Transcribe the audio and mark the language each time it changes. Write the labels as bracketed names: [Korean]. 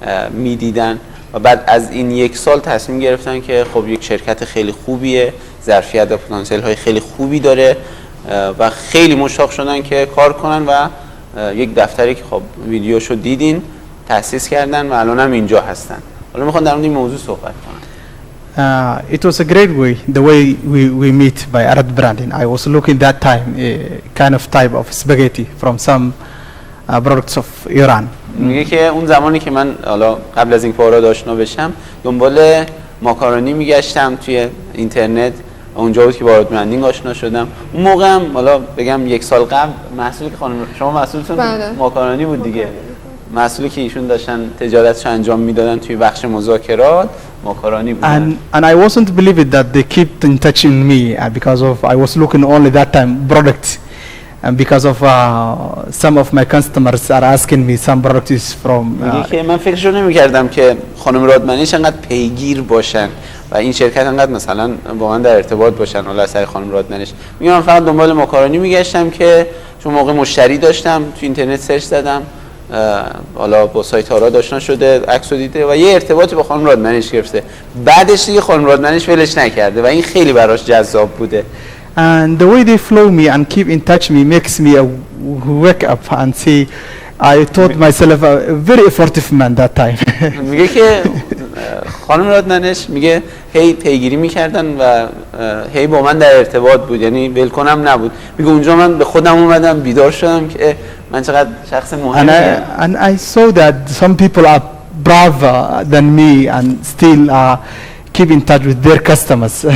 [Persian] میدیدن و بعد از این 1 سال تصمیم گرفتن که خب یک شرکت خیلی خوبیه، ظرفیت و پتانسیل های خیلی خوبی داره و خیلی مشتاق شدن که کار کنن و یک دفتری که خب ویدیوشو دیدین تأسیس کردن و الان هم اینجا هستن. حالا میخوان در مورد این موضوع صحبت کنن. [English] It was a great way, the way we meet by AradBranding. I was looking that time a kind of type of spaghetti from some products of Iran. [Persian] میگه که اون زمانی که من حالا قبل از اینکه آراد آشنا بشم دنبال ماکارونی میگشتم توی اینترنت و اونجا بود که با آراد برندینگ آشنا شدم. اون موقع هم حالا بگم 1 سال قبل محصولی که خانم شما محصولتون ماکارونی بود دیگه. محصولی که ایشون داشتن تجارتش انجام میدادن توی بخش مذاکرات ماکارونی بود. [English] And I wasn't believing that they kept in touch in me because of I was looking only that time product and because of some of my customers are asking me some products from [Persian] که من فکرشو نمی‌کردم که خانم رادمنش انقدر پیگیر باشن و این شرکت انقدر مثلا با من در ارتباط باشن. حالا سر خانم رادمنش میگم من فقط دنبال ماکارونی میگشتم که چون موقع مشتری داشتم تو اینترنت سرچ زدم حالا با سایت آراد آشنا شده، عکسو دیده و یه ارتباطی با خانم رادمنش گرفته. بعدش دیگه خانم رادمنش ولش نکرده و این خیلی براش جذاب بوده. [English] And the way they flow me and keep in touch me makes me wake up and see I thought myself a very effective man that time. [Persian] میگه که خانم رادمنش میگه هی پیگیری میکردن و هی با من در ارتباط بود، یعنی ولکنم نبود. میگه اونجا من به خودم اومدم بیدار شدم که من چقدر شخص مهمیم. [English] And I saw that some people are braver than me and still keep in touch with their customers.